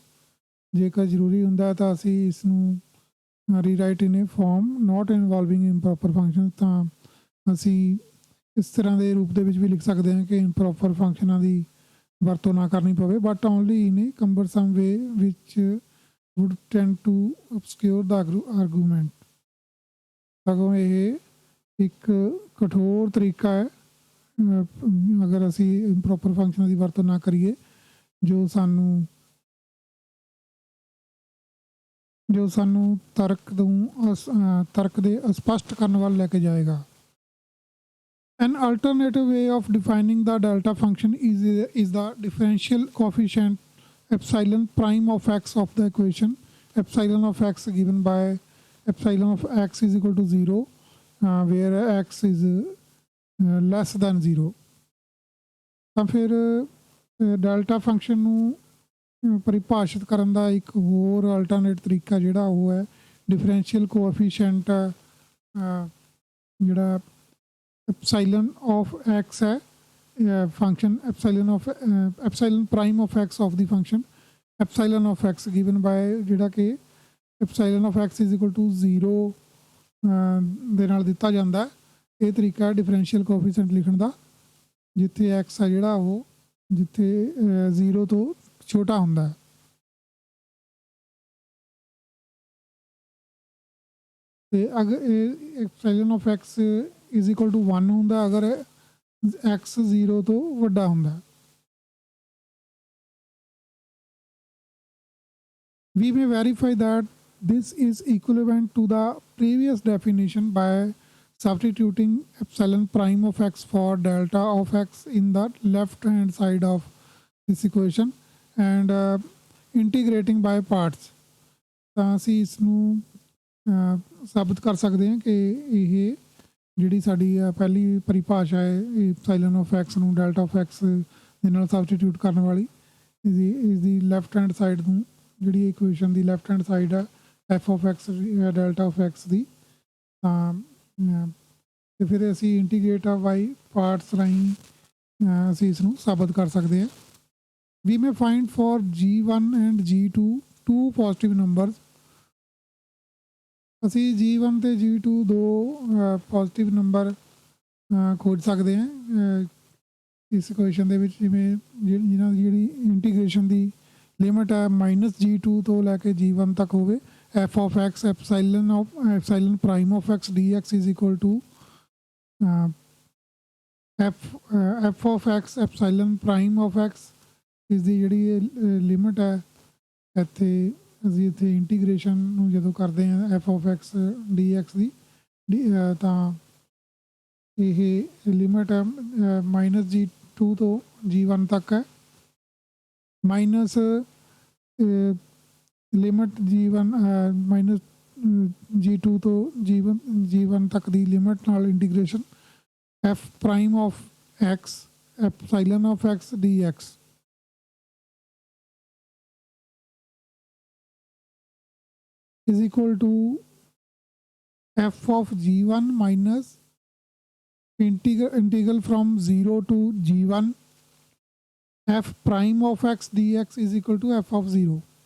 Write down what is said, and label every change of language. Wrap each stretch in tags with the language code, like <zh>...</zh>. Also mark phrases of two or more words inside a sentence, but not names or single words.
<pa>ਜੇਕਰ ਜ਼ਰੂਰੀ ਹੁੰਦਾ ਤਾਂ ਅਸੀਂ ਇਸ ਨੂੰ</pa> <en>rewrite in a form not involving improper function,</en> <pa>ਤਾਂ ਅਸੀਂ ਇਸ ਤਰ੍ਹਾਂ ਦੇ ਰੂਪ ਦੇ ਵਿੱਚ ਵੀ ਲਿਖ ਸਕਦੇ ਹਾਂ ਕਿ</pa> <en>improper functions</en> <pa>ਦੀ ਵਰਤੋਂ ਨਾ ਕਰਨੀ ਪਵੇ,</pa> <en>but only in a cumbersome way</en> <pa>ਵਿਚ</pa> <en>would tend to obscure the argument।</en> <pa>ਸਗੋਂ ਇਹ ਇੱਕ ਕਠੋਰ ਤਰੀਕਾ ਹੈ ਅਗਰ ਅਸੀਂ</pa> <en>improper functions</en> <pa>ਦੀ ਵਰਤੋਂ ਨਾ ਕਰੀਏ ਜੋ ਸਾਨੂੰ ਤਰਕ ਦੇ ਅਸਪਸ਼ਟ ਕਰਨ ਵੱਲ ਲੈ ਕੇ ਜਾਏਗਾ।</pa> <en>An alternative way of defining the delta function is the differential coefficient epsilon prime of x of the equation epsilon of x given by epsilon of x is equal to 0 where x is less than 0।</en> <pa>ਤਾਂ ਫਿਰ</pa> <en>delta function</en> <pa>ਨੂੰ ਪਰਿਭਾਸ਼ਿਤ ਕਰਨ ਦਾ ਇੱਕ ਹੋਰ ਅਲਟਰਨੇਟ ਤਰੀਕਾ ਜਿਹੜਾ ਉਹ ਹੈ</pa> <en>differential coefficient</en> <pa>ਜਿਹੜਾ</pa> <en>epsilon of x</en> <pa>ਹੈ</pa> <en>function epsilon prime of x of the function epsilon of x given by</en> <pa>ਜਿਹੜਾ ਕਿ</pa> <en>epsilon of x is equal to 0</en> <pa>ਦੇ ਨਾਲ ਦਿੱਤਾ ਜਾਂਦਾ ਹੈ। ਇਹ ਤਰੀਕਾ</pa> <en>differential coefficient</en> <pa>ਲਿਖਣ ਦਾ ਜਿੱਥੇ x ਆ ਜਿਹੜਾ ਉਹ ਜਿੱਥੇ 0 ਤੋਂ ਛੋਟਾ ਹੁੰਦਾ ਹੈ। ਤੇ ਅਗਰ</pa> <en>epsilon of x is equal to 1</en> <pa>ਹੁੰਦਾ ਅਗਰ x 0 ਤੋਂ ਵੱਡਾ ਹੁੰਦਾ।</pa> <en>We may verify that this is equivalent to the previous definition by substituting epsilon prime of x for delta of x in the left hand side of this equation and integrating by parts।</en> <pa>ਤਾਂ ਅਸੀਂ ਇਸ ਨੂੰ ਸਾਬਿਤ ਕਰ ਸਕਦੇ ਹਾਂ ਕਿ ਇਹ ਜਿਹੜੀ ਸਾਡੀ ਪਹਿਲੀ ਪਰਿਭਾਸ਼ਾ ਹੈ</pa> <en>epsilon of x</en> <pa>ਨੂੰ</pa> <en>delta of x</en> <pa>ਦੇ ਨਾਲ ਸਬਸਟੀਟਿਊਟ ਕਰਨ ਵਾਲੀ ਇਸ ਦੀ</pa> <en>left hand side</en> <pa>ਨੂੰ ਜਿਹੜੀ ਇਕੁਏਸ਼ਨ ਦੀ</pa> <en>left hand side</en> <pa>ਹੈ</pa> <en>f of x delta of x</en> <pa>ਦੀ ਤਾਂ ਤੇ ਫਿਰ ਅਸੀਂ</pa> <en>integrate by parts</en> <pa>ਰਾਹੀਂ ਅਸੀਂ ਇਸ ਨੂੰ ਸਾਬਿਤ ਕਰ ਸਕਦੇ ਹਾਂ।</pa> <en>We may find for g1 and g2 two positive numbers।</en> <pa>ਅਸੀਂ g1 ਤੇ g2 ਦੋ</pa> <en>positive number</en> <pa>ਖੋਜ ਸਕਦੇ ਹਾਂ ਇਸ ਇਕੁਏਸ਼ਨ ਦੇ ਵਿੱਚ ਜਿਵੇਂ ਜਿਨ੍ਹਾਂ ਦੀ ਜਿਹੜੀ ਇੰਟੀਗ੍ਰੇਸ਼ਨ ਦੀ ਲਿਮਿਟ ਹੈ -g2 ਤੋਂ ਲੈ ਕੇ g1 ਤੱਕ ਹੋਵੇ।</pa> <en>f of x epsilon prime of x dx is equal to f of x epsilon prime of x</en> <pa>ਇਸ ਦੀ ਜਿਹੜੀ ਲਿਮਿਟ ਹੈ ਇੱਥੇ ਅਸੀਂ ਇੱਥੇ ਇੰਟੀਗ੍ਰੇਸ਼ਨ ਨੂੰ ਜਦੋਂ ਕਰਦੇ ਹਾਂ</pa> <en>f of x dx</en> <pa>ਦੀ ਤਾਂ ਇਹ ਲਿਮਿਟ -g2 ਤੋਂ g1 ਤੱਕ ਹੈ ਮਾਈਨਸ ਲਿਮਿਟ g1 -g2 ਤੋਂ g1 ਤੱਕ ਦੀ ਲਿਮਿਟ ਨਾਲ ਇੰਟੀਗ੍ਰੇਸ਼ਨ</pa> <en>f prime of x epsilon of x dx is equal to f of g1 minus integral from 0 to g1 f prime of x dx is equal to f of 0.</en>